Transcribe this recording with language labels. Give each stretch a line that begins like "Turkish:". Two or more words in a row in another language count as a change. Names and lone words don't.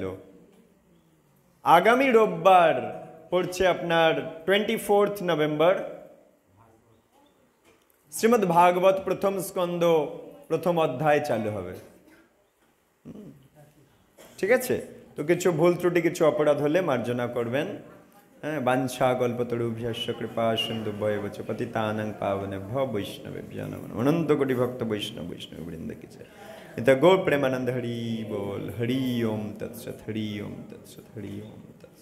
Bangla: আগামী রোববার পড়ছে আপনার 24 নভেম্বর শ্রীমদ্ ভাগবত প্রথম স্কন্ধ প্রথম অধ্যায় চালু হবে। ঠিক আছে, তো কিছু ভুল ত্রুটি, কিছু অপরাধ হলে মার্জনা করবেন। হ্যাঁ,
Sanskrit: বাঞ্ছা কল্পতরুভ্যশ্চ কৃপা সিন্ধুভ্যেব চ পতিতানাং পাবনেভ্যো বৈষ্ণবেভ্যো নমঃ।
Bangla: অনন্ত কোটি ভক্ত বৈষ্ণব বৃন্দ কি জয়। এটা গৌর প্রেমানন্দ হরি बोल।
Sanskrit: हरि ओम तत्सत, हरि ओम तत्सत, हरि ओम।